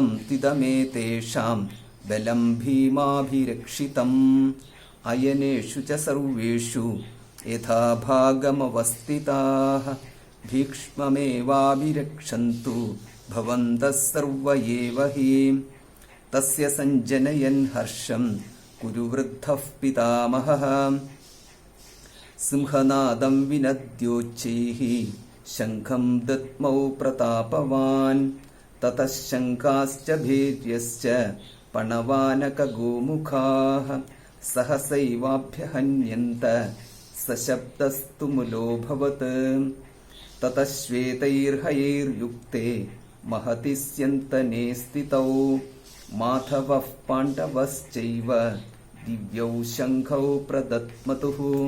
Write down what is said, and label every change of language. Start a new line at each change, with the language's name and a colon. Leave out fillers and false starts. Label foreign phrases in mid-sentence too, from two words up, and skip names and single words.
Sanskrit: तिदमेतेषां बलं भीमाभिरक्षितम् अयनेषु च सर्वेषु यथा भागमवस्थिताः भीक्ष्ममेवाभिरक्षन्तु भवन्तः सर्व एव हि तस्य सञ्जनयन् हर्षं कुरु वृद्धः पितामहः सिंहनादं विनद्योच्चैः शंखं दद्मौ प्रतापवान् ततः शंखाश्च भेर्यश्च पणवानकगोमुखाः सहसैवाभ्यहन्यन्त सशब्दस्तु मुलोभवत् ततः श्वेतैर्हयैर्युक्ते महति स्यन्तने स्थितौ माधवः पाण्डवश्चैव दिव्यौ शंखौ प्रदद्मतुः